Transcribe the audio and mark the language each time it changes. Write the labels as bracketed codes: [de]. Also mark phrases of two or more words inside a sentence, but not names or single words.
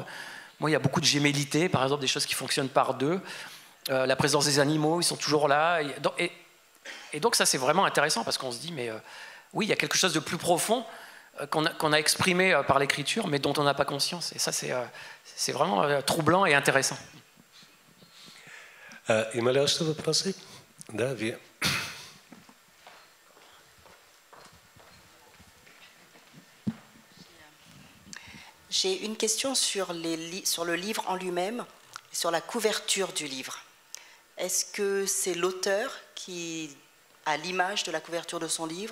[fr] Moi, il y a beaucoup de gémellité, par exemple, des choses qui fonctionnent par deux. La présence des animaux, ils sont toujours là. Et donc ça, c'est vraiment intéressant parce qu'on se dit, mais oui, il y a quelque chose de plus profond qu'on a exprimé par l'écriture, mais dont on n'a pas conscience. Et ça, c'est vraiment troublant et intéressant. [bg] Има ли още въпроси? Да, вие. [fr] J'ai une question sur le livre en lui-même, sur la couverture du livre. Est-ce que c'est l'auteur qui a l'image de la couverture de son livre?